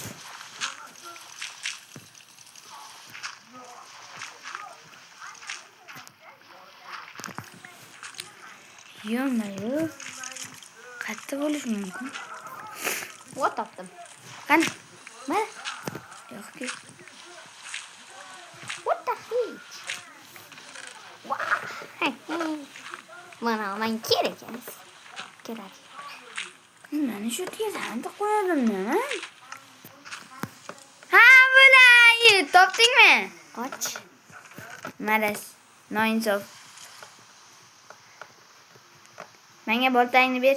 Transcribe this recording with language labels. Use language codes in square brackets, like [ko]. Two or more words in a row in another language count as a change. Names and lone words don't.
[uz] Yo'q. Qayerda bo'lish mumkin? O't topdim. Qani? Mana. Yo'q-ku. [en] What the heck? [uz] Mana men kerak emas. Kerak. Mana shu yerga sandiq qo'yadim-da. Ha, bo'lay. Topdingmi? Qoch. Maras. Noinsof. Menga boltangni ber.